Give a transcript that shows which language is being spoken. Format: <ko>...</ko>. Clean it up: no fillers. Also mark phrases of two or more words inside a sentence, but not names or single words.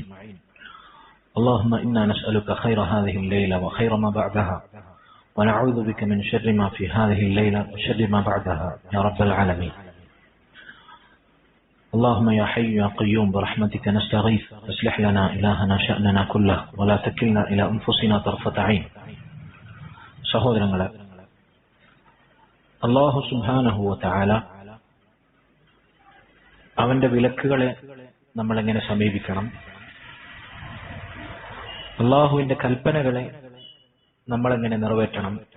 <ar>اللهم إنا نسألك خير هذه الليلة وخير ما بعدها، ونعوذ بك من شر ما في هذه الليلة وشر ما بعدها يا رب العالمين. اللهم يا حي يا قيوم برحمتك نستغيث، اصلح لنا إلهنا شأننا كله ولا تكلنا إلى أنفسنا طرفة عين.</ar> <ml>സഹോദരങ്ങളെ, അല്ലാഹു</ml> <ar>سبحانه وتعالى</ar> <ml>അവന്റെ വിലക്കുകളെ നമ്മൾ എങ്ങനെ സമീപിക്കണം, അല്ലാഹുവിന്റെ കൽപ്പനകളെ നമ്മൾ എങ്ങനെ നിറവേറ്റണം,</ml>